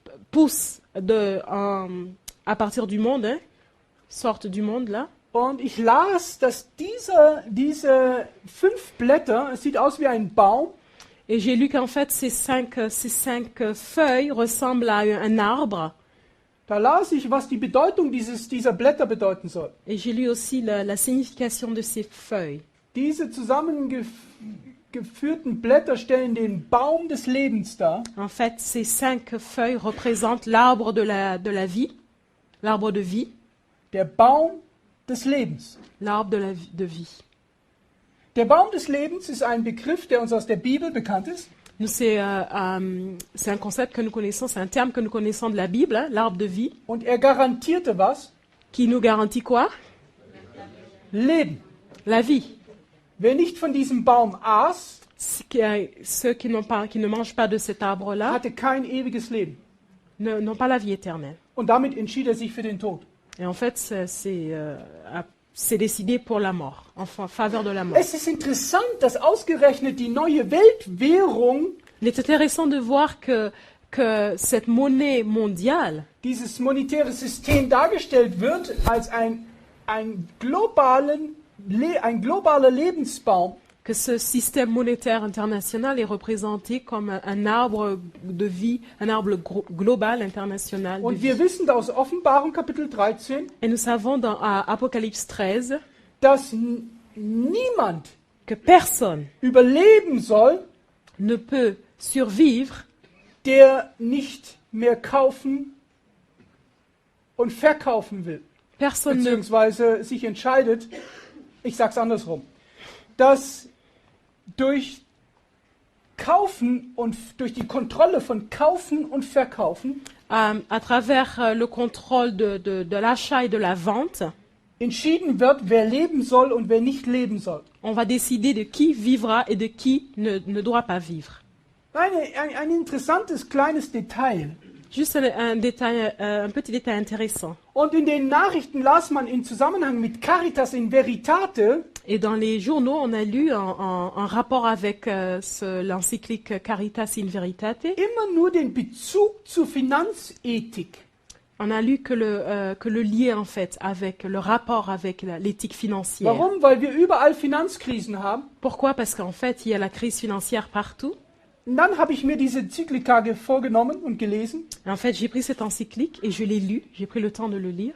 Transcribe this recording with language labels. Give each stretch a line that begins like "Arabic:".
French: poussent à partir du monde, hein, sortent du monde là.
German: Und ich las, dass diese 5 Blätter, es sieht aus wie ein Baum,
French: Et j'ai lu qu'en fait, ces cinq feuilles ressemblent à un arbre.
German: da las ich, was die Bedeutung dieser Blätter bedeuten soll.
French: Et j'ai lu aussi la signification de ces feuilles.
German: Diese zusammengeführten Blätter stellen den Baum des Lebens dar.
French: En fait, ces 5 feuilles représentent l'arbre de la vie, l'arbre de vie,
German: Der Baum des Lebens.
French: l'arbre de vie.
German: Der Baum des Lebens ist ein Begriff, der uns aus der Bibel bekannt ist.
French: Nous, c'est un concept que nous connaissons, c'est un terme que nous connaissons de la Bible, hein, l'arbre de vie,
German: Und er garantierte was?
French: qui nous garantit quoi?
German: Leben.
French: La vie.
German: Wer nicht von diesem Baum aß,
French: Ceux qui ne mangent pas de cet arbre-là
German: hatte kein ewiges Leben.
French: n'ont pas la vie éternelle.
German: Und damit entschied er sich für den Tod.
French: Et en fait, c'est décidé pour la mort, en faveur de la mort.
German: Es ist interessant, dass ausgerechnet die neue Weltwährung,
French: Il est intéressant de voir que cette monnaie mondiale,
German: dieses monetäre System dargestellt wird als ein globaler Lebensbaum,
French: que ce système monétaire international est représenté comme un arbre de vie, un arbre global international de
German: Und
French: vie.
German: wir wissen aus Offenbarung Kapitel 13,
French: Et nous savons dans Apocalypse 13
German: dass niemand
French: que personne
German: überleben soll,
French: ne peut survivre
German: der nicht mehr kaufen und verkaufen will.
French: Personne ne,
German: Beziehungsweise sich entscheidet, ich sag's andersrum, dass durch Kaufen und durch die Kontrolle von Kaufen und Verkaufen
French: à travers le contrôle de l'achat et de la vente,
German: entschieden wird, wer leben soll und wer nicht leben soll.
French: on va décider de qui vivra et de qui ne doit pas vivre.
German: Ein interessantes kleines Detail.
French: Juste un petit détail intéressant.
German: Und in den Nachrichten las man in Zusammenhang mit Caritas in Veritate,
French: Et dans les journaux, on a lu en rapport avec l'encyclique Caritas in Veritate,
German: immer nur den Bezug zur Finanzethik.
French: on a lu que le lien en fait avec le rapport avec l'éthique financière.
German: Warum? Weil wir überall Finanzkrisen haben.
French: Pourquoi? Parce qu'en fait, il y a la crise financière partout.
German: Und dann habe ich mir diese Enzyklika vorgenommen und gelesen.
French: Et en fait, j'ai pris cette encyclique et je l'ai lu. J'ai pris le temps de le lire.